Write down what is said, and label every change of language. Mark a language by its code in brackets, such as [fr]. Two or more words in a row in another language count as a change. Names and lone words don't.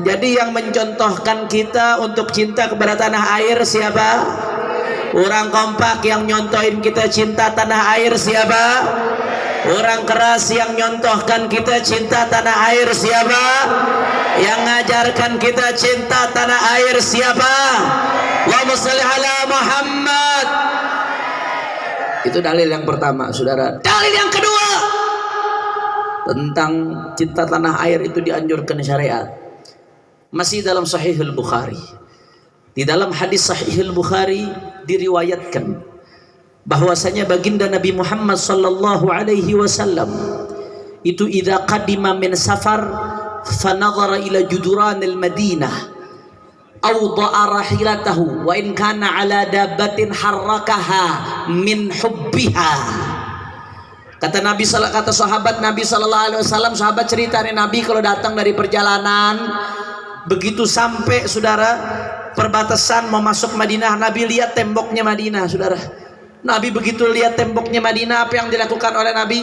[id] Jadi yang mencontohkan kita untuk cinta kepada tanah air siapa? Orang kompak yang nyontohin kita cinta tanah air siapa? Orang keras yang nyontohkan kita cinta tanah air siapa? Yang ngajarkan kita cinta tanah air siapa? [ar] اللهم صل على محمد. [id] Itu dalil yang pertama, saudara. Dalil yang kedua, tentang cinta tanah air itu dianjurkan syariat. Masih dalam Sahihul Bukhari. Di dalam hadis Sahihul Bukhari diriwayatkan bahwasanya baginda Nabi Muhammad [ar] صلى الله عليه وسلم itu إذا قدم من سفر فنظر إلى جدران المدينة أوضع راحلته وإن كان على دابة حركها من حبها. [id] Kata Nabi, kata sahabat Nabi [ar] صلى الله عليه وسلم, [id] sahabat cerita nih, Nabi kalau datang dari perjalanan, begitu sampai, saudara, perbatasan mau masuk Madinah, Nabi lihat temboknya Madinah, saudara. Nabi begitu lihat temboknya Madinah, apa yang dilakukan oleh Nabi?